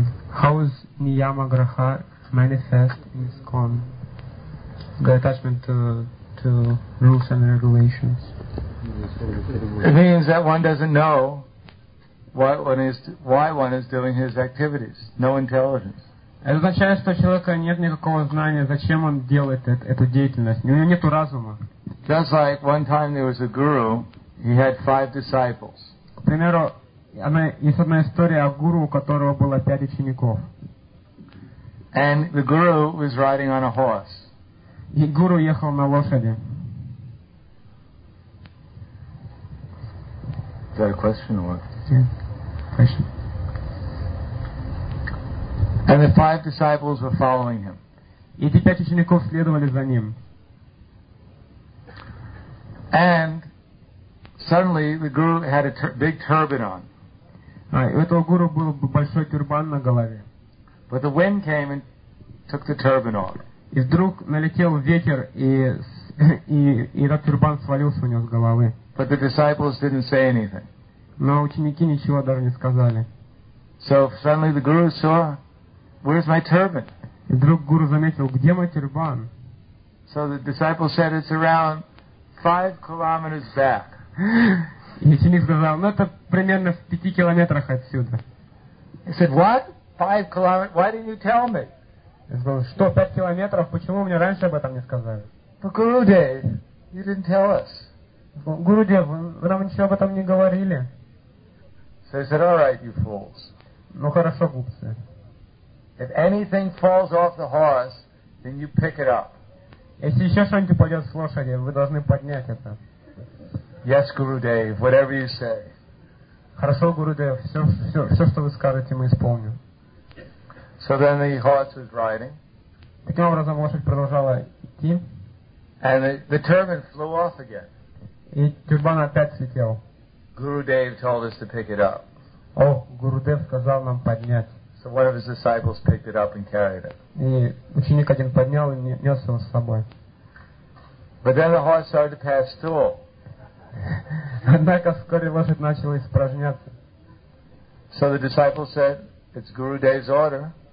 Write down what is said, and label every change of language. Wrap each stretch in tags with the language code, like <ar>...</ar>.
<en>How is Niyama graha manifest in ISKCON? The attachment to rules and regulations. It means that one doesn't know what one is, why one is doing his activities. No intelligence.</en> <ru>Это означает, что у человека нет никакого знания, зачем он делает эту деятельность. У него нету разума.</ru> <en>Just like one time there was a guru, he had five disciples.</en> <ru>К примеру, есть одна история о гуру, у которого было пять учеников.</ru> <en>And the guru was riding on a horse.</en> <ru>И гуру ехал на лошади.</ru> <en>Is that a question or what? Yeah. Question. And the five disciples were following him.</en> <ru>Эти пять учеников следовали за ним.</ru> <en>And suddenly the guru had a big turban on.</en> <ru>У этого гуру был большой тюрбан на голове.</ru> <en>But the wind came and took the turban off.</en> <ru>И вдруг налетел ветер, и этот тюрбан свалился у него с головы.</ru> <en>But the disciples didn't say anything.</en> <ru>Но ученики ничего даже не сказали.</ru> <en>So suddenly the guru saw, where's my turban?</en> <ru>И вдруг гуру заметил, где мой тюрбан?</ru> <en>So the disciples said, it's around 5 kilometers back.</en> <ru>И ученик сказал, это примерно в 5 километрах отсюда.</ru> <en>He said, what? 5 kilometers? Why didn't you tell me?</en> <ru>Я сказал, что 5 километров? Почему мне раньше об этом не сказали?</ru> <en>But Gurudev, you didn't tell us.</en> <ru>Gurudev, вы нам ничего об этом не говорили.</ru> <en>So he said, all right, you fools.</en> <ru>Ну хорошо, глупцы.</ru> <en>If anything falls off the horse, then you pick it up.</en> <ru>Если еще что-нибудь упадет с лошади, вы должны поднять это.</ru> <en>Yes, Gurudev, whatever you say.</en> <ru>Хорошо, Gurudev, все, что вы скажете, мы исполним.</ru> <en>So then the horse was riding.</en> <ru>Таким образом, лошадь продолжала идти.</ru> <en>And the turban flew off again.</en> <ru>И тюрбан опять слетел.</ru> <en>Gurudev told us to pick it up.</en> <ru>О, Gurudev сказал нам поднять.</ru> <en>So one of his disciples picked it up and carried it.</en> <ru>И ученик один поднял и нес его с собой.</ru> <en>But then the horse started to pass stool.</en> <ru>Однако вскоре лошадь начала испражняться.</ru> <en>So the disciple said, it's Gurudev's order.</en>